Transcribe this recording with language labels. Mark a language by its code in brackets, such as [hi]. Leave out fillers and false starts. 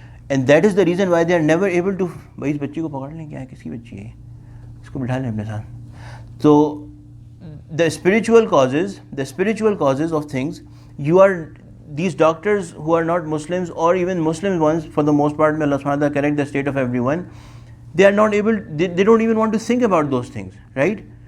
[en] And that is the reason why they are never able to. [hi] भाई इस बच्ची को पकड़ लें, क्या है, किसकी बच्ची है, इसको बिठा लें अपने साथ. [en] So the spiritual causes of things, these doctors who are not Muslims, or even Muslim ones for the most part, may Allah subhanahu wa ta'ala correct the state of everyone, they are not able, they don't even want to think about those things, right?